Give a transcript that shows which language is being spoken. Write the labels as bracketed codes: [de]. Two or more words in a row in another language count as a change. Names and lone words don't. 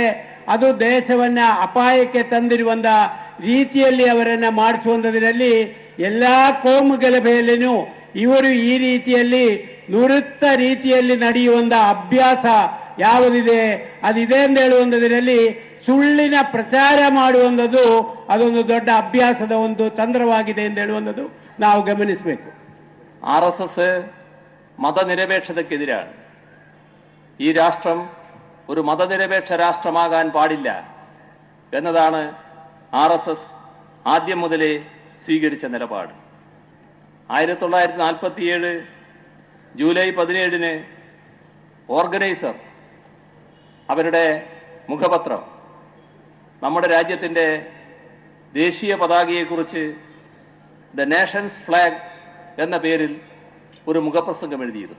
[kn] ಅದು ದೇಶವನ್ನು ಅಪಾಯಕ್ಕೆ ತಂದಿರುವಂಥ ರೀತಿಯಲ್ಲಿ ಅವರನ್ನು ಮಾಡಿಸುವಂಥದ್ರಲ್ಲಿ ಎಲ್ಲ ಕೋಮು ಗಲಭೆಯಲ್ಲಿನೂ ಇವರು ಈ ರೀತಿಯಲ್ಲಿ ನುರಿತ ರೀತಿಯಲ್ಲಿ ನಡೆಯುವಂಥ ಅಭ್ಯಾಸ ಯಾವುದಿದೆ ಅದಿದೆ ಅಂತ ಹೇಳುವಂಥದ್ರಲ್ಲಿ ಸುಳ್ಳಿನ ಪ್ರಚಾರ ಮಾಡುವಂಥದ್ದು ಅದೊಂದು ದೊಡ್ಡ ಅಭ್ಯಾಸದ ಒಂದು ತಂತ್ರವಾಗಿದೆ ಎಂದು ಹೇಳುವಂಥದ್ದು ನಾವು ಗಮನಿಸಬೇಕು. [ml] RSS മതനിരപേക്ഷതയ്ക്കെതിരാണ്. ഈ രാഷ്ട്രം ഒരു മതനിരപേക്ഷ രാഷ്ട്രമാകാൻ പാടില്ല എന്നതാണ് RSS ആദ്യം മുതലേ സ്വീകരിച്ച നിലപാട്. 1947 ജൂലൈ 17 ഓർഗനൈസർ അവരുടെ മുഖപത്രം നമ്മുടെ രാജ്യത്തിൻ്റെ ദേശീയ പതാകയെക്കുറിച്ച് ദ നേഷൻസ് ഫ്ലാഗ് എന്ന പേരിൽ ഒരു മുഖപ്രസംഗം എഴുതിയിരുന്നു.